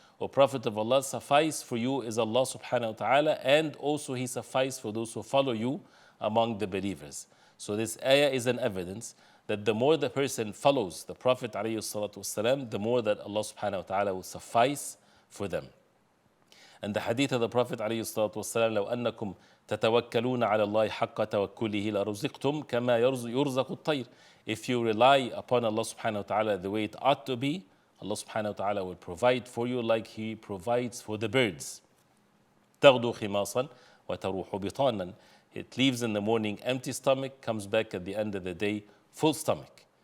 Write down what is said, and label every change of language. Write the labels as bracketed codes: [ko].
[en] O Prophet of Allah, suffice for you is Allah subhanahu wa ta'ala, and also He suffice for those who follow you among the believers. So this ayah is an evidence that the more the person follows the Prophet alayhi salatu wasalam, the more that Allah subhanahu wa ta'ala will suffice for them. And the hadith of the Prophet alayhi salatu wasalam, [ar] لو أنكم تتوكلون على الله حق توكله لرزقتم كما يرزق الطير. [en] If you rely upon Allah subhanahu wa ta'ala the way it ought to be, Allah subhanahu wa ta'ala will provide for you like He provides for the birds. [ar] تغدو خماصا وتروح بطانا. [en] It leaves in the morning empty stomach, comes back at the end of the day full stomach.